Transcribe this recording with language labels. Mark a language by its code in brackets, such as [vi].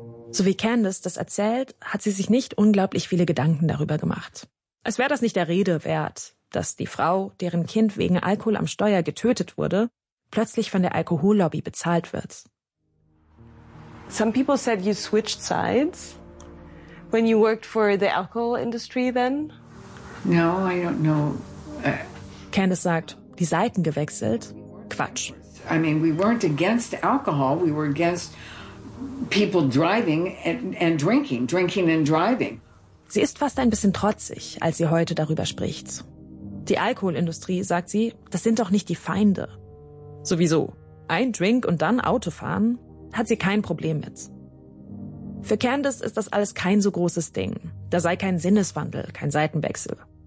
[de] So wie Candace das erzählt, hat sie sich nicht unglaublich viele Gedanken darüber gemacht. Als wäre das nicht der Rede wert, dass die Frau, deren Kind wegen Alkohol am Steuer getötet wurde, plötzlich von der Alkohollobby bezahlt wird. [en] Some people said you switched sides when you worked for the alcohol industry then. No, I don't know. [de] Candace sagt, die Seiten gewechselt? Quatsch. [en] I mean, we weren't against alcohol, we were against people driving and drinking and driving. [de] Sie ist fast ein bisschen trotzig, als sie heute darüber spricht. Die Alkoholindustrie, sagt sie, das sind doch nicht die Feinde. Sowieso, ein Drink und dann Autofahren, hat sie kein Problem mit. Für Candace ist das alles kein so großes Ding. Da sei kein Sinneswandel, kein Seitenwechsel.